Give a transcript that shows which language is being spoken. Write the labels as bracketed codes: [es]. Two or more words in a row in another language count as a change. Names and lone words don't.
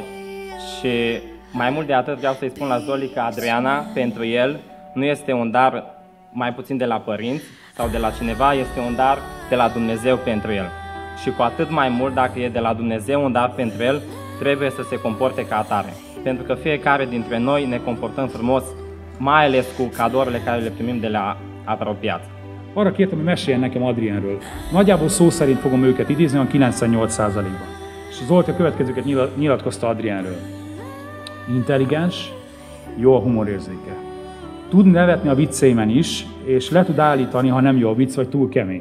[ro] Și mai mult de atât vreau să-i spun la Zoli că Adriana, pentru el, nu este un dar mai puțin de la părinți sau de la cineva, este un dar de la Dumnezeu pentru el. Și cu atât mai mult, dacă e de la Dumnezeu un dar pentru el, trebuie să se comporte ca atare. Pentru că fiecare dintre noi ne comportăm frumos, mai ales cu cadourile care le primim de la apropiați. [hu] Arra kértem, hogy meséljen nekem Adrienről. Nagyjából szó szerint fogom őket idézni, a 98%-ban. És Zolti a következőket nyilatkozta Adrienről. Intelligens, jó a humorérzéke. Tud nevetni a vicceimen is, és le tud állítani, ha nem jó a vicc, vagy túl kemény.